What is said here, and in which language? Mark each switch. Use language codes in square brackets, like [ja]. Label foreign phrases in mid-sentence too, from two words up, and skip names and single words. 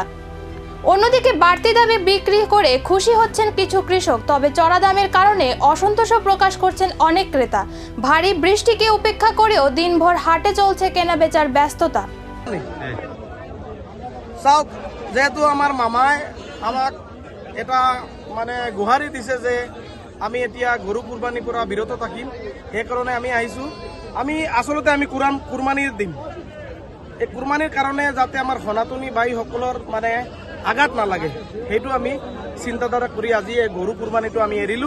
[bn] অন্যদিকে বাড়তি দামে বিক্রি করে খুশি হচ্ছেন কিছু কৃষক, তবে চড়া দামের কারণে অসন্তোষও প্রকাশ করছেন অনেক ক্রেতা। ভারী বৃষ্টিকে উপেক্ষা করেও দিনভর হাটে চলছে কেনাবেচার ব্যস্ততা। [as] যেহেতু আমার মামায় আমাক এটা গুহারি দিছে যে আমি এতিয়া গরু কুরবানি পৰা বিৰত থাকিম, সেই কাৰণে আমি আহিছো। আমি আসলতে আমি কুরবানিৰ দিম। এই কুরবানিৰ কাৰণে যাতে আমাৰ সনাতনী ভাইসকলৰ আঘাত নালাগে, সেইটো আমি চিন্তাধাৰা কৰি আজি এই গরু কুরবানিটো আমি এৰিলো।